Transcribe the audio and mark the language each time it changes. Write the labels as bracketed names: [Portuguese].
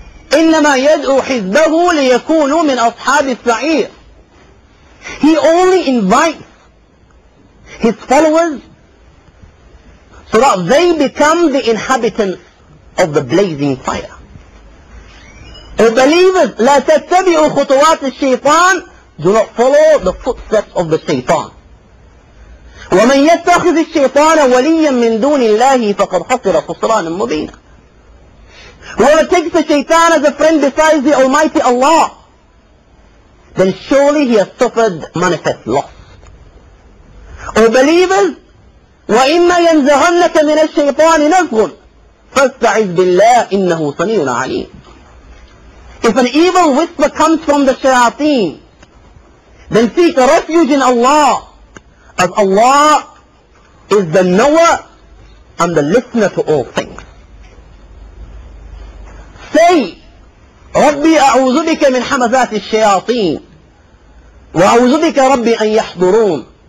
[Arabic] إِنَّمَا يَدْعُو حِزْبَهُ لِيَكُونُوا مِنْ أَصْحَابِ السَّعِيرِ. [English] He only invites his followers so that they become the inhabitants of the blazing fire. O believers, [Arabic] لا تتبعوا خطوات الشيطان. [English] Do not follow the footsteps of the shaitan. [Arabic] ومن يتخذ الشيطان وليا من دون الله فقد خسر خسرانا مبينا. [English] Whoever takes the shaitan as a friend besides the Almighty Allah, then surely he has suffered manifest loss. O believers, [Arabic] وَإِمَّا يَنْزَغَنَّكَ مِنَ الشَّيْطَانِ نَزْغٌ فَاسْتَعِذْ بِاللَّهِ إِنَّهُ سَمِيعٌ عَلِيمٌ. [English] If an evil whisper comes from the shayateen, then seek refuge in Allah, as Allah is the knower and the listener to all things. [Arabic] Say, رَبِّي أَعُوذُ بِكَ مِنْ حَمَزَاتِ الشَّيَاطِينِ وَأَعُوذُ بِكَ رَبِّي أَنْ يَحْضُرُونَ.